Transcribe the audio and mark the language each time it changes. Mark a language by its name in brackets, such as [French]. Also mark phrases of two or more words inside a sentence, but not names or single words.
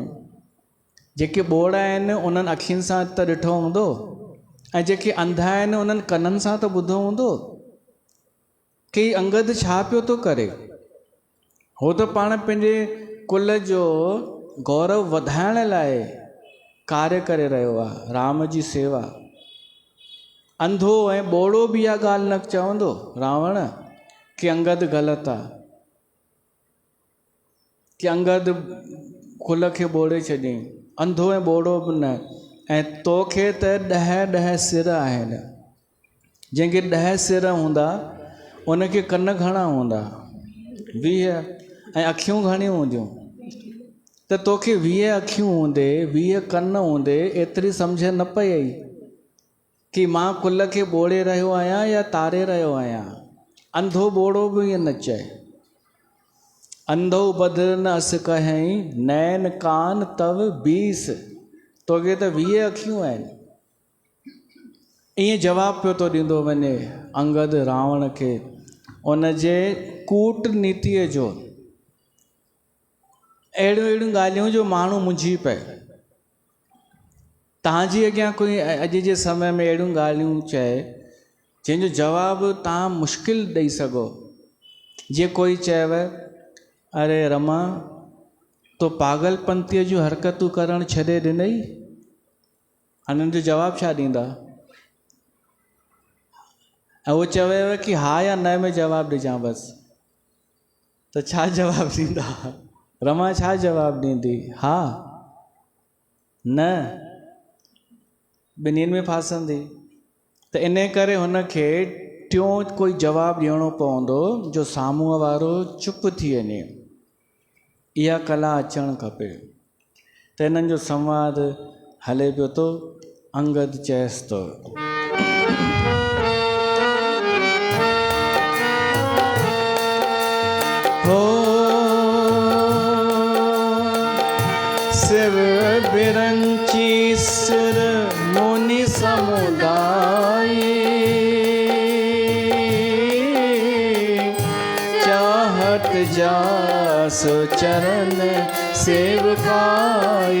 [Sindhi] जेके ॿोड़ा आहिनि उन्हनि अखियुनि सां त ॾिठो हूंदो, ऐं जेके अंधा आहिनि उन्हनि कननि सां त ॿुधो हूंदो कि अंगद छा पियो थो करे। हो त पाण पंहिंजे कुल जो गौरव वधाइण लाइ कार्य करे रहियो आहे, राम जी सेवा। अंधो ऐं ॿोड़ो बि इहा ॻाल्हि न चवंदो रावण कि अंगद ग़लति आहे, कि अंगद कुल खे ॿोड़े छॾियईं। अंधो ऐं ॿोड़ो बि न। ऐं तोखे त 10 सिर आहिनि। जंहिंखे 10 सिर हूंदा उनखे कन घणा हूंदा? 20। ऐं अखियूं घणियूं हूंदियूं? त तोखे 20 अखियूं हूंदे, 20 कन हूंदे, एतिरी सम्झ न पई कि मां कुल खे ॿोड़े रहियो आहियां या तारे रहियो आहियां। अंधो ॿोड़ो बि ईअं न चए। [Awadhi] अंधो बधिर न अस कहीं, नैन कान तव 20। [Sindhi] तोखे त 20 अखियूं आहिनि। ईअं जवाबु पियो थो ॾींदो वञे अंगद रावण खे, उन जे कूटनीतिअ जो। अहिड़ियूं ॻाल्हियूं जो माण्हू मुंझी पए। तव्हांजी अॻियां कोई अॼु जे समय में अहिड़ियूं ॻाल्हियूं चए जंहिंजो जवाबु तव्हां मुश्किल ॾेई सघो। जीअं कोई चयव, अरे रमा तो पागलपंतीअ जूं हरकतूं करणु छॾे ॾिनई, हिननि जो जवाबु छा ॾींदा? ऐं उहो चवेव कि हा या न में जवाबु ॾिजां बसि, त छा जवाबु ॾींदा? रमा छा जवाबु ॾींदी? हा, न, ॿिन्हिनि में फासंदी। त इन करे हुनखे टियों कोई जवाबु ॾियणो पवंदो जो साम्हूं वारो चुप थी वञे। इहा कला अचणु खपे। त हिननि जो संवाद हले पियो थो। अंगद चएसि थो, [Awadhi] हो विरंची सुर मुनि समुदाय, चाहत जासु चरण सेवकाई।